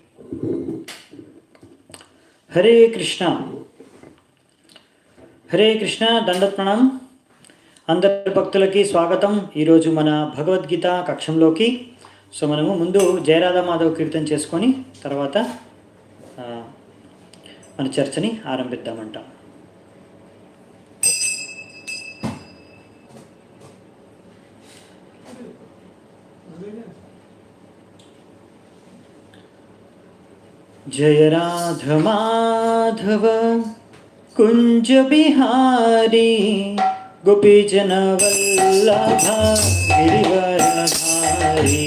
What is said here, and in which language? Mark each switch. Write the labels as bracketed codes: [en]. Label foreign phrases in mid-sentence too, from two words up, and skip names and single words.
[te] హరే కృష్ణ హరే కృష్ణ. [hi] दण्डवत् प्रणाम. [te] అందరి భక్తులకి స్వాగతం. ఈరోజు మన భగవద్గీత కక్షంలోకి. సో మనము ముందు జయరాధా మాధవ్ కీర్తన చేసుకొని తర్వాత మన చర్చని ఆరంభిద్దామంట. [hi] जय राधा माधव कुंज बिहारी गोपीजन वल्लभ गिरिवरधारी.